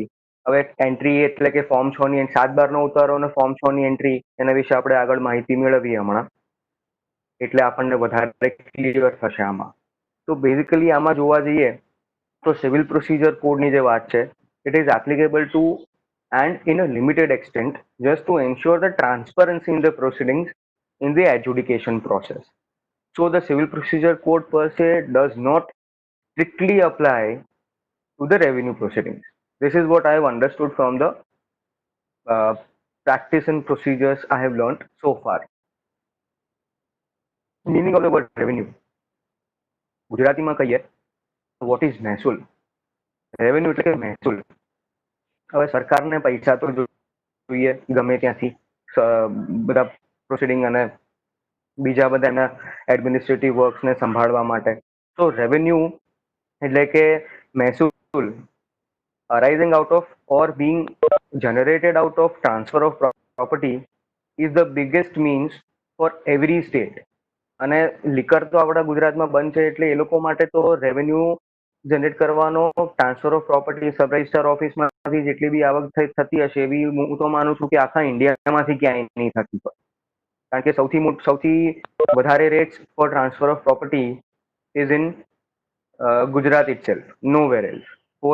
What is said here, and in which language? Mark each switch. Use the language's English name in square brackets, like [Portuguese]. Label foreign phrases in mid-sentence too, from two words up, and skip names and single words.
[Gujarati] હવે એન્ટ્રી એટલે કે ફોર્મ 6 ની 7/12 ઉતારો અને ફોર્મ 6 ની એન્ટ્રી, એના વિશે આપણે આગળ માહિતી મેળવીએ હમણાં, એટલે આપણને વધારે ક્લિયર થશે આમાં. તો બેઝિકલી આમાં જોવા જઈએ તો સિવિલ પ્રોસિજર કોડની જે વાત છે, [English] it is applicable to and in a limited extent just to ensure the transparency in the proceedings in the adjudication process. So the civil procedure code per se does not strictly apply to the revenue proceedings. This is what I have understood from the uh, practice and procedures I have learned so far. Meaning of the word revenue. [Gujarati] ગુજરાતીમાં કહીએ [English] what is [Gujarati] મહેસૂલ. રેવન્યુ એટલે કે મહેસૂલ. હવે સરકારને પૈસા તો જોઈએ ગમે ત્યાંથી બધા પ્રોસિડિંગ અને બીજા બધા એના [English] administrative works [Gujarati] સંભાળવા માટે. તો રેવન્યુ એટલે કે મહેસૂલ [English] arising out of or being generated out of transfer of property is the biggest means for every state. [Gujarati] અને લિકર તો આપણા ગુજરાતમાં બંધ છે એટલે એ લોકો માટે તો [English] revenue generate [Gujarati] કરવાનો [English] transfer of property sub register [Gujarati] ઓફિસમાંથી જેટલી બી આવક થતી હશે એવી હું તો માનું છું કે આખા ઇન્ડિયામાંથી ક્યાંય નહીં થતી હોય. કારણ કે સૌથી વધારે [English] rates for transfer of property is in Gujarat itself, no where else.